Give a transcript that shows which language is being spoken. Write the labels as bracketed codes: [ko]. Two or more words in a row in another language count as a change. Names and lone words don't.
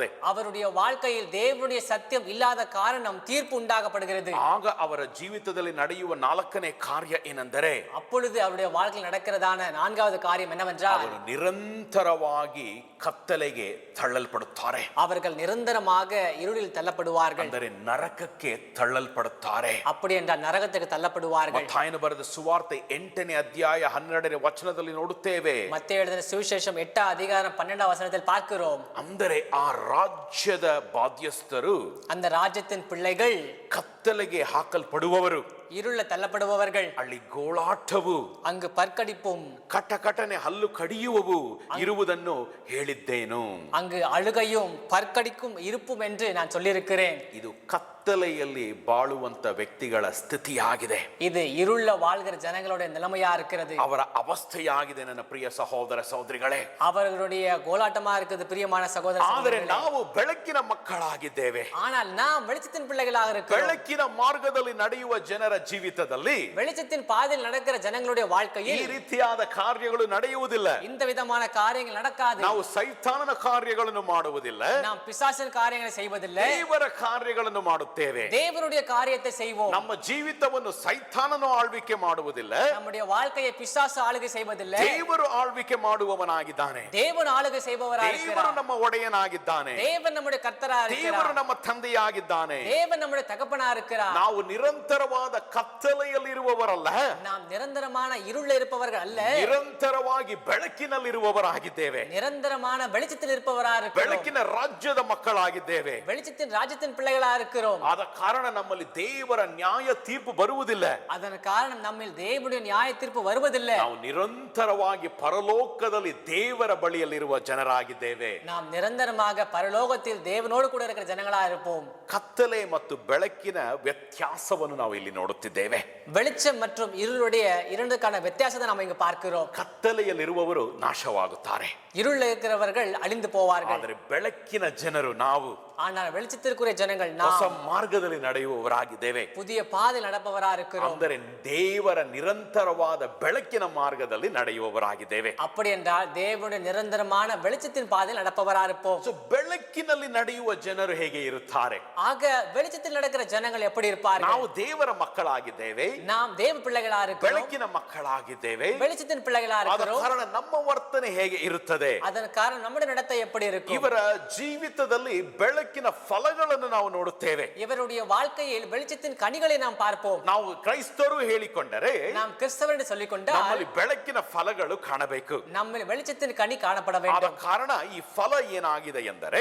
[ta] அவருடைய வாழ்க்கையில் தேவனுடைய சத்தியம் இல்லாத காரணம் தீர்ப்பு உண்டாகப்படுகிறது. [kn] ಆಗ ಅವರ ಜೀವಿತದಲ್ಲಿ ನಡೆಯುವ ನಾಲ್ಕನೇ ಕಾರ್ಯ ಏನೆಂದರೆ, [ta] அப்பொழுது அவருடைய வாழ்க்கையில் நடக்கிறதான நான்காவது காரியம் என்னவென்றால், [kn] ಅವರು ನಿರಂತರವಾಗಿ ಕತ್ತಲೆಗೆ ತಳ್ಳಲ್ಪಡುತ್ತಾರೆ. [ta] அவர்கள் நிரந்தரமாக இருளில் தள்ளப்படுவார்கள். [kn] ಅಂದರೆ ನರಕಕ್ಕೆ ತಳ್ಳಲ್ಪಡುತ್ತಾರೆ. [ta] அப்படி என்றால் நரகத்துக்கு தள்ளப்படுவார்கள். [kn] ಮತ್ತಾಯನು ಬರೆದ ಸುವಾರ್ತೆ 8ನೇ ಅಧ್ಯಾಯ 12ನೇ ವಚನದಲ್ಲಿ ನೋಡುತ್ತೇವೆ. [ta] மத்தேயு எழுதின சுவிசேஷம் 8ஆம் அதிகாரம் 12ஆம் வசனத்தில் பார்க்கிறோம். [kn] ಅಂದರೆ ಆ ರಾಜ್ಯದ ಬಾಧ್ಯಸ್ಥರು, [ta] அந்த ராஜ்யத்தின் பிள்ளைகள் [kn] ಕತ್ತಲೆಗೆ ಹಾಕಲ್ಪಡುವವರು, [ta] இருள தள்ளப்படுபவர்கள், [kn] ಅಲ್ಲಿ ಗೋಳಾಟವು, [ta] அங்கு பற்கடிப்பும், [kn] ಕಟಕಟನೆ ಹಲ್ಲು ಕಡಿಯುವವು ಇರುವುದನ್ನು ಹೇಳಿದ್ದೇನು. [ta] அங்கு அழுகையும் பற்கடிக்கும் இருப்பும் என்று நான் சொல்லியிருக்கிறேன். [kn] ಇದು ಕತ್ತಲೆಯಲ್ಲಿ ಬಾಳುವಂತ ವ್ಯಕ್ತಿಗಳ ಸ್ಥಿತಿಯಾಗಿದೆ. [ta] இது இருள வாழ்கிற ஜனங்களுடைய நிலைமையா இருக்கிறது. [kn] ಅವರ ಅವಸ್ಥೆಯಾಗಿದೆ ನನ್ನ ಪ್ರಿಯ ಸಹೋದರ ಸಹೋದರಿಗಳೇ. [ta] அவர்களுடைய கோலாட்டமா இருக்குது பிரியமான சகோதர [kn] ಆದರೆ [ta] சகோதரிகளே. [kn] ನಾವು ಬೆಳಕಿನ ಮಕ್ಕಳಾಗಿದ್ದೇವೆ. [ta] ஆனால் நாம் வெளிச்சத்தின் பிள்ளைகளாக இருக்கிறோம். [kn] ಬೆಳಕಿನ ಮಾರ್ಗದಲ್ಲಿ ನಡೆಯುವ ಜನರ ಜೀವಿತದಲ್ಲಿ [ta] வெளிச்சத்தின் பாதையில் நடக்கிற ஜனங்களுடைய [kn] ಈ [ta] வாழ்க்கையில் [kn] ರೀತಿಯಾದ ಕಾರ್ಯಗಳು ನಡೆಯುವುದಿಲ್ಲ. [ta] இந்த விதமான காரியங்கள் நடக்காது. [kn] ನಾವು ಸೈತಾನನ ಕಾರ್ಯಗಳನ್ನು ಮಾಡುವುದಿಲ್ಲ, [ta] நாம் பிசாசின் காரியங்களை செய்வதில்லை, [kn] ದೇವರ ಕಾರ್ಯಗಳನ್ನು ಮಾಡುತ್ತೇವೆ. [ta] தேவனுடைய காரியத்தை செய்வோம். [kn] ನಮ್ಮ ಜೀವಿತವನ್ನು ಸೈತಾನನು ಆಳ್ವಿಕೆ ಮಾಡುವುದಿಲ್ಲ, [ta] நம்முடைய வாழ்க்கையை பிசாசு ஆளுகை செய்வதில்லை, [kn] ದೇವರು ಆಳ್ವಿಕೆ ಮಾಡುವವನಾಗಿದ್ದಾನೆ. [ta] தேவன் ஆளுகை செய்பவராக [kn] ದೇವರು [ta] இருக்கிறார். [kn] ನಮ್ಮ ಒಡೆಯನಾಗಿದ್ದಾನೆ. [ta] தேவன் நம்முடைய கர்த்தராக [kn] ದೇವರು [ta] இருக்கிறார். [kn] ನಮ್ಮ ತಂದೆಯಾಗಿದ್ದಾನೆ. [ta] தேவன் நம்முடைய தகப்பனாக இருக்கிறார். இருக்கிறார். [kn] ನಾವು ನಿರಂತರವಾದ ಕತ್ತಲೆಯಲ್ಲಿರುವವರಲ್ಲ, [ta] நாம் நிரந்தரமான இருள இருப்பவர்கள் அல்ல, [kn] ನಿರಂತರವಾಗಿ ಬೆಳಕಿನಲ್ಲಿರುವವರಾಗಿದ್ದೇವೆ. [ta] நிரந்தரமான வெளிச்சத்தில் இருப்பவரா இருக்கிறோம். [kn] ಬೆಳಕಿನ ರಾಜ್ಯದ ಮಕ್ಕಳಾಗಿದ್ದೇವೆ. [ta] வெளிச்சத்தின் ராஜ்யத்தின் பிள்ளைகளா இருக்கிறோம். [kn] ಆದ ಕಾರಣ ನಮ್ಮಲ್ಲಿ ದೇವರ ನ್ಯಾಯ ತೀರ್ಪು ಬರುವುದಿಲ್ಲ. [ta] அதன் காரணம் நம்மில் தேவனுடைய நியாய தீர்ப்பு வருவதில்லை. [kn] ನಾವು ನಿರಂತರವಾಗಿ ಪರಲೋಕದಲ್ಲಿ ದೇವರ ಬಳಿಯಲ್ಲಿರುವ ಜನರಾಗಿದ್ದೇವೆ. [ta] நாம் நிரந்தரமாக பரலோகத்தில் தேவனோடு கூட இருக்கிற ஜனங்களா இருப்போம். [kn] ಕತ್ತಲೆ ಮತ್ತು ಬೆಳಕಿನ ವ್ಯತ್ಯಾಸವನ್ನು ನಾವು ಇಲ್ಲಿ ನೋಡುತ್ತಿದ್ದೇವೆ. [ta] வெளிச்சம் மற்றும் இருளுடைய இரண்டுக்கான வித்தியாசத்தை நாம் இங்கு பார்க்கிறோம். [kn] ಕತ್ತಲೆಯಲ್ಲಿರುವವರು ನಾಶವಾಗುತ್ತಾರೆ, [ta] இருள் இருக்கிறவர்கள் ಅಳಿந்து போவார்கள். [kn] ಆದರೆ ಬೆಳಕಿನ ಜನರು ನಾವು [ta] ஆனால் வெளிச்சத்திற்குரிய ஜனங்கள் [kn] ಹೊಸ [ta] நாம் [kn] ಮಾರ್ಗದಲ್ಲಿ ನಡೆಯುವವರಾಗಿದ್ದೇವೆ. [ta] புதிய பாதை நடப்பவரா இருக்கிறோம். [kn] ಅಂದರೆ ದೇವರ ನಿರಂತರವಾದ ಬೆಳಕಿನ ಮಾರ್ಗದಲ್ಲಿ ನಡೆಯುವವರಾಗಿದ್ದೇವೆ. [ta] அப்படி என்றால் தேவனுடைய நிரந்தரமான வெளிச்சத்தின் பாதையில் நடப்பவரா இருப்போம். [kn] ಬೆಳಕಿನಲ್ಲಿ ನಡೆಯುವ ಜನರು ಹೇಗೆ ಇರುತ್ತಾರೆ? [ta] ஆக வெளிச்சத்தில் நடக்கிற ஜனங்கள் எப்படி இருப்பார்கள்? [kn] ನಾವು ದೇವರ ಮಕ್ಕಳಾಗಿದ್ದೇವೆ, [ta] நாம் தேவ பிள்ளைகளா இருக்கிறோம், [kn] ಬೆಳಕಿನ ಮಕ್ಕಳಾಗಿದ್ದೇವೆ. [ta] வெளிச்சத்தின் பிள்ளைகளா [kn] ಆದ [ta] இருக்கிறோம். [kn] ಕಾರಣ ನಮ್ಮ ವರ್ತನೆ ಹೇಗೆ ಇರುತ್ತದೆ? [ta] அதன் காரணம் நம்முடைய நடத்தை எப்படி இருக்கும்? [kn] ಇವರ ಜೀವಿತದಲ್ಲಿ ಬೆಳಕಿನ ಫಲಗಳನ್ನು ನಾವು ನೋಡುತ್ತೇವೆ. [ta] இவருடைய வாழ்க்கையில் வெளிச்சத்தின் கனிகளை நாம் பார்ப்போம். [kn] ನಾವು ಕ್ರೈಸ್ತರು ಹೇಳಿಕೊಂಡರೆ [ta] நாம் கிறிஸ்தவர் என்று சொல்லிக் கொண்டால் [kn] ನಮ್ಮಲ್ಲಿ ಬೆಳಕಿನ ಫಲಗಳು ಕಾಣಬೇಕು. [ta] நம்ம வெளிச்சத்தின் கனி காணப்பட [kn] ಆದ [ta] வேண்டும். [kn] ಕಾರಣ ಈ ಫಲ ಏನಾಗಿದೆ ಎಂದರೆ,